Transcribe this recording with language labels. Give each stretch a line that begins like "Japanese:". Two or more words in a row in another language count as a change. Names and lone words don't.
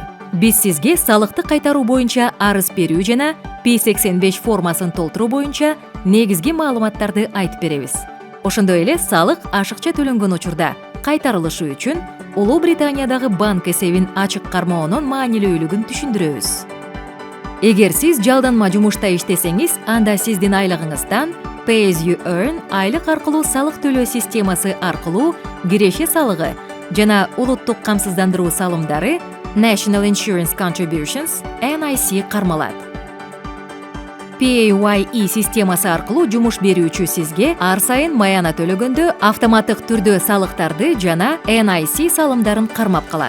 Kyrgyz: Биз сизге салыкты кайтаруу боюнча арыз берүү жана P85 формасын толтуруу боюнча негизги маалыматтарды айтып беребиз. Ошондой эле салык ашыкча төлөнгөн учурда кайтарылышы үчүн Улуу Британиядагы банк эсебин ачык кармоонун маанилүүлүгүн түшүндүрөбүз. Эгер сиз жалданма жумушта иштесеңиз, анда сиздин айлыгыңыздан
English: Pay as you earn
Kyrgyz: айлык аркылуу салык төлөө системасы аркылуу киреше салыгы жана улуттук камсыздандыруу салымдары
English: National Insurance Contributions NIC
Kyrgyz: кармалат. PAYE системасы аркылуу жумуш берүүчү сизге ар сайын маяна төлөгөндө автоматтык түрдө салыктарды жана NIC салымдарын кармап калат.